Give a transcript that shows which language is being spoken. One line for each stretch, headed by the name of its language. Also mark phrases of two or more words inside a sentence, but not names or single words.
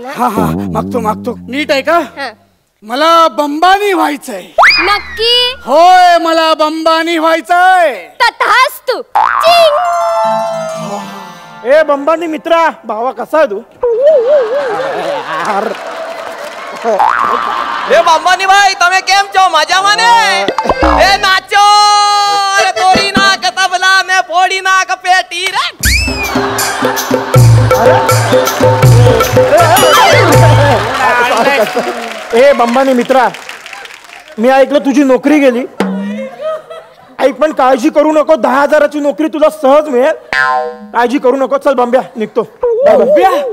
Marathi: हा मागतो नीट आहे का? मला बंबानी व्हायचंय. नक्की? होय, मला बंबानी व्हायचंय. तथास्तु. ए बंबानी मित्रा, भावा कसा आहे तू? ए बंबानी भाई,
Gujarati: તમે કેમ છો? મજામાં ને? એ નાચો, અરે તોડી નાખ તબલા ને ફોડી નાખ પેટી રે.
Marathi: ए बंबानी मित्रा, मी ऐकलं तुझी नोकरी गेली. ऐक, पण काळजी करू नको, 10,000ची नोकरी तुला सहज मिळेल. काळजी करू नको. चल बंब्या, निघतो. बंब्या,